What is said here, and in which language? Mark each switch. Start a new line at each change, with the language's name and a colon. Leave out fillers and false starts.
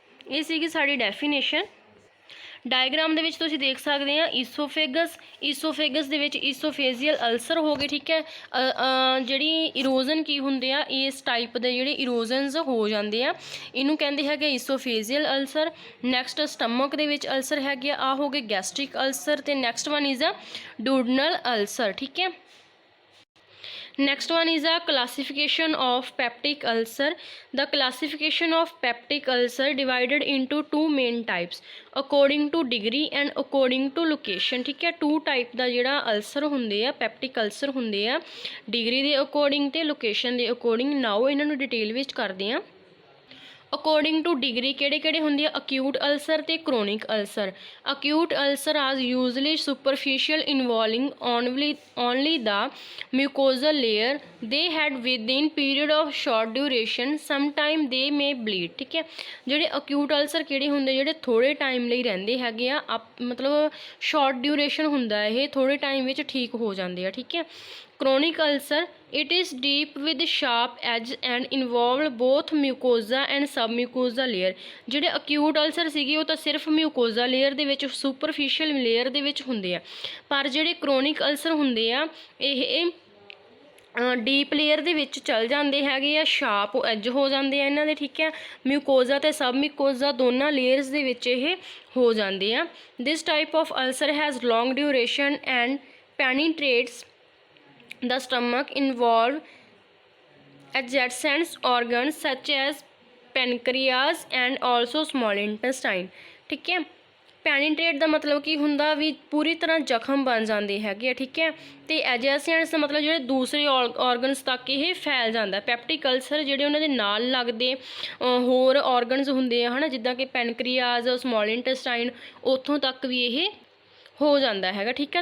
Punjabi: ਇਹ ਸੀਗੀ ਸਾਡੀ ਡੈਫੀਨੇਸ਼ਨ। ਡਾਇਗਰਾਮ ਦੇ ਵਿੱਚ ਤੁਸੀਂ ਦੇਖ ਸਕਦੇ ਆ ਈਸੋਫੇਗਸ ਦੇ ਵਿੱਚ ਈਸੋਫੇਜ਼ੀਅਲ ਅਲਸਰ ਹੋ ਗਏ, ਠੀਕ ਹੈ। ਜਿਹੜੀ ਇਰੋਜ਼ਨ ਕੀ ਹੁੰਦੇ ਆ, ਇਸ ਟਾਈਪ ਦੇ ਜਿਹੜੇ ਇਰੋਜ਼ਨਸ ਹੋ ਜਾਂਦੇ ਆ, ਇਹਨੂੰ ਕਹਿੰਦੇ ਹੈਗੇ ਈਸੋਫੇਜ਼ੀਅਲ ਅਲਸਰ। ਨੈਕਸਟ ਸਟਮਕ ਦੇ ਵਿੱਚ ਅਲਸਰ ਹੈਗੇ ਆ ਹੋ ਗਏ ਗੈਸਟ੍ਰਿਕ ਅਲਸਰ, ਅਤੇ
English: next one is a duodenal ulcer,
Punjabi: ਠੀਕ ਹੈ।
English: Next one is a classification of peptic ulcer. The classification of peptic ulcer divided into two main types according to degree and according to location,
Punjabi: ठीक है। 2 type ਦਾ ਜਿਹੜਾ ulcer ਹੁੰਦੇ ਆ, ਪੈਪਟਿਕ ulcer ਹੁੰਦੇ ਆ, degree ਦੇ ਅਕੋਰਡਿੰਗ ਤੇ ਲੋਕੇਸ਼ਨ ਦੇ ਅਕੋਰਡਿੰਗ। ਨਾਓ ਇਹਨਾਂ ਨੂੰ ਡਿਟੇਲ ਵਿੱਚ ਕਰਦੇ ਆ। ਅਕੋਰਡਿੰਗ ਟੂ ਡਿਗਰੀ ਕਿਹੜੇ ਕਿਹੜੇ ਹੁੰਦੇ ਆ? ਅਕਿਊਟ ਅਲਸਰ ਅਤੇ ਕਰੋਨਿਕ ਅਲਸਰ।
English: acute ulcer are usually superficial involving only the mucosal layer, they heal within period of short duration, some time they may bleed,
Punjabi: ਠੀਕ ਹੈ। ਜਿਹੜੇ ਅਕਿਊਟ ਅਲਸਰ ਕਿਹੜੇ ਹੁੰਦੇ? ਜਿਹੜੇ ਥੋੜ੍ਹੇ ਟਾਈਮ ਲਈ ਰਹਿੰਦੇ ਹੈਗੇ ਆ, ਮਤਲਬ ਸ਼ਾਰਟ ਡਿਊਰੇਸ਼ਨ ਹੁੰਦਾ ਇਹ, ਥੋੜ੍ਹੇ ਟਾਈਮ ਵਿੱਚ ਠੀਕ ਹੋ ਜਾਂਦੇ ਆ, ਠੀਕ ਹੈ।
English: Chronic ulcer, it is deep with sharp edge and involve both mucosa and submucosa layer।
Punjabi: ਜਿਹੜੇ acute ulcer ਸੀਗੇ ਉਹ ਤਾਂ ਸਿਰਫ mucosa layer ਦੇ ਵਿੱਚ, superficial layer ਦੇ ਵਿੱਚ ਹੁੰਦੇ ਆ, ਪਰ ਜਿਹੜੇ chronic ulcer ਹੁੰਦੇ ਆ ਇਹ ਡੀਪ ਲੇਅਰ ਦੇ ਵਿੱਚ ਚਲ ਜਾਂਦੇ ਹੈਗੇ ਆ, ਸ਼ਾਰਪ ਐਜ ਹੋ ਜਾਂਦੇ ਆ ਇਹਨਾਂ ਦੇ, ਠੀਕ ਹੈ। ਮਿਊਕੋਜ਼ਾ ਅਤੇ ਸਬ ਮਿਊਕੋਜ਼ਾ ਦੋਨਾਂ ਲੇਅਰਸ ਦੇ ਵਿੱਚ ਇਹ ਹੋ ਜਾਂਦੇ ਆ।
English: this type of ulcer has long duration and penetrates the stomach, involve adjacent organs such as pancreas and also small intestine,
Punjabi: ਠੀਕ ਹੈ। ਪੈਨੀਟ੍ਰੇਟ ਦਾ ਮਤਲਬ ਕੀ ਹੁੰਦਾ ਵੀ ਪੂਰੀ ਤਰ੍ਹਾਂ ਜ਼ਖਮ ਬਣ ਜਾਂਦੇ ਹੈਗੇ ਆ, ਠੀਕ ਹੈ। ਅਤੇ ਐਜੈਸੈਂਟਸ ਦਾ ਮਤਲਬ ਜਿਹੜੇ ਦੂਸਰੇ ਔਰਗਨਸ ਤੱਕ ਇਹ ਫੈਲ ਜਾਂਦਾ। ਪੈਪਟਿਕ ਅਲਸਰ ਜਿਹੜੇ ਉਹਨਾਂ ਦੇ ਨਾਲ ਲੱਗਦੇ ਹੋਰ ਔਰਗਨਸ ਹੁੰਦੇ ਆ ਹੈ ਨਾ, ਜਿੱਦਾਂ ਕਿ ਪੈਨਕ੍ਰੀਆਜ਼, ਸਮੋਲ ਇੰਟੈਸਟਾਈਨ, ਉੱਥੋਂ ਤੱਕ ਵੀ ਇਹ ਹੋ ਜਾਂਦਾ ਹੈਗਾ, ਠੀਕ ਹੈ।